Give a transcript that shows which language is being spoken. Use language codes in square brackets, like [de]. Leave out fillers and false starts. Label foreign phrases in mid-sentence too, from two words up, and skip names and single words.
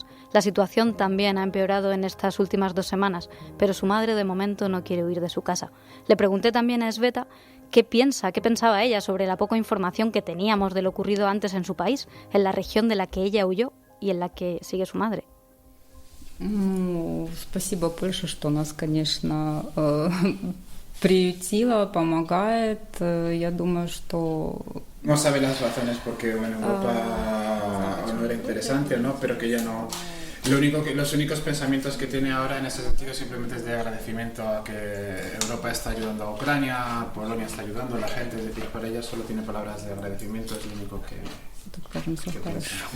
[es] La situación también ha empeorado en estas últimas 2 semanas, pero su madre de momento no quiere huir de su casa. Le pregunté también a Sveta qué pensaba ella sobre la poca información que teníamos de lo ocurrido antes en su país, en la región de la que ella huyó y en la que sigue su madre. [ru] Спасибо, Польша, что нас, конечно, приютила, помогает. Я думаю, что... [es] No sabe las razones porque en Europa no era interesante o no, pero que ella Los únicos pensamientos que tiene ahora en ese sentido simplemente es de agradecimiento a que Europa está ayudando a Ucrania, Polonia está ayudando a la gente, es decir, para ella solo tiene palabras de agradecimiento, es lo único que piensa.